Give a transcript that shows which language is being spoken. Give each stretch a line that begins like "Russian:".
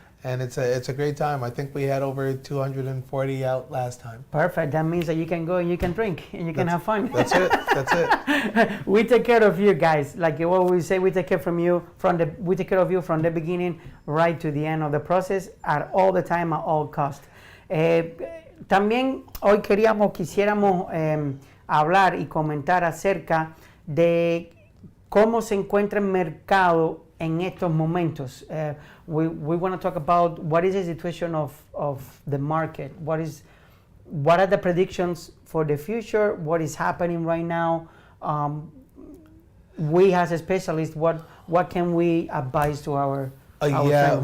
English: And it's a great time. I think we had over 240 out last time. Perfect. That means that you can go and you can drink and you can have fun. That's it. That's it. We take care of you guys. Like what we say, we take care of you from the beginning right to the end of the process, at all the time, at all cost.
Spanish: También hoy quisiéramos hablar y comentar acerca de cómo se encuentra el mercado en estos momentos.
English: We want to talk about what is the situation of the market. What are the predictions for the future? What is happening right now? We as a specialist, what can we advise to our friends?